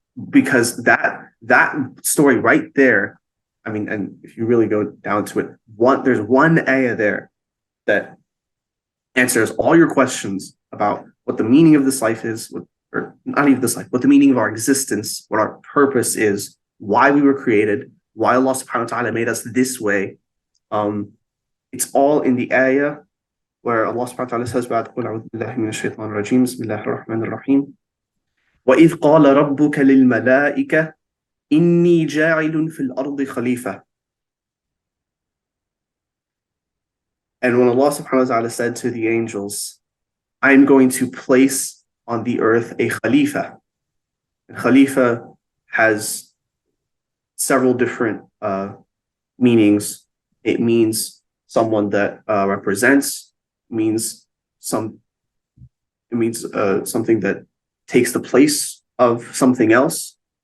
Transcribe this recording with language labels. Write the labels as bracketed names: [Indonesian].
[English] Because that story right there, I mean, and if you really go down to it, there's one ayah there that answers all your questions about what the meaning of this life is, or not even this life, what the meaning of our existence, what our purpose is, why we were created, why Allah subhanahu wa ta'ala made us this way. Um, it's all in the ayah where Allah subhanahu wa ta'ala says about [Arabic] قُلْ أَعُوذُ بِاللَّهِ مِنَ الشَّيْطَانِ الرَّجِيمِ بسم الله الرحمن الرحيم وَإِذْ قَالَ رَبُّكَ لِلْمَلَائِكَةِ إِنِّي جَاعِلٌ فِي الْأَرْضِ خَلِيفَةً. [English] And when Allah subhanahu wa ta'ala said to the angels, I'm going to place on the earth a Khalifa. And Khalifa has several different meanings. It means someone that represents, means some it means something that takes the place of something else.